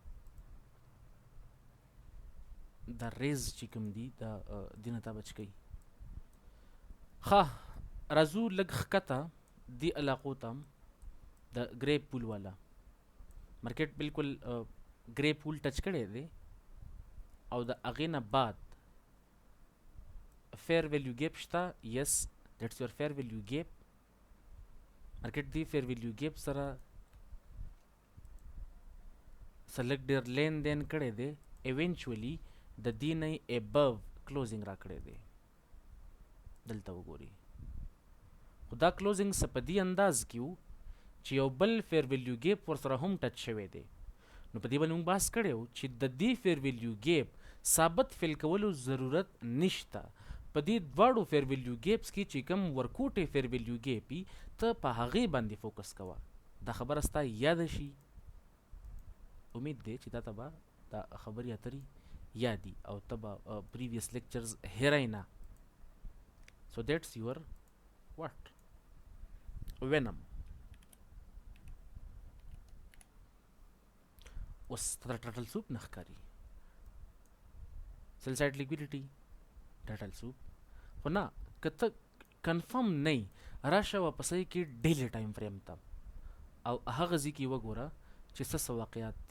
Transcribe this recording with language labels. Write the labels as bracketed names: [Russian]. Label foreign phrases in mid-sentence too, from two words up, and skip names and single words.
[Pashto] دا ریز چې کوم دي دا دې نه تا بچ کوي ښه راځو لږ ښکته دې علاقو ته د ګرے پول والا مارکیټ بالکل ګرے پول ټچ کړی دی او د هغې نه بعد [English] fair value gap [Pashto] شته. [English] yes, that's your fair value gap. [Pashto] مارکیټ دی [English] fair value gap [Pashto] سره سلګ ډیر لین دین کړی دی. ایونچولی د دې نه [English] above closing [Pashto] را کړی دی. دلته وګوري خو دا کلوزنګ څه په دې انداز کې و چې یو بل [English] fair value gap [Pashto] ورسره هم ټچ شوی دی. نو په دې باندې موږ بحث کړی و چې د دې [English] fair value gap [Pashto] ثابت فیل کولو ضرورت نشته. په دې دواړو [English] fair value gaps [Pashto] کې چې کوم ورکوټې [English] fair value gap [Pashto] وي ته په هغې باندې فوکس کوه. دا خبره ستا یاده شي. امید دی چې تا ته به دا خبرې اترې یادي او ته به [English] previous lectures [Pashto] هیرای نه. [English] so that's your what venom. [Pashto] اوس ته [English] turtle soup [Pashto] نه ښکاري. [English] sell side liquidity turtle soup [Pashto] خو نه که ته کنفرم نه یې راشه واپسۍ کې [English] daily time frame [Pashto] ته او هغه ځای کې وګوره چې څه څه واقعات دي.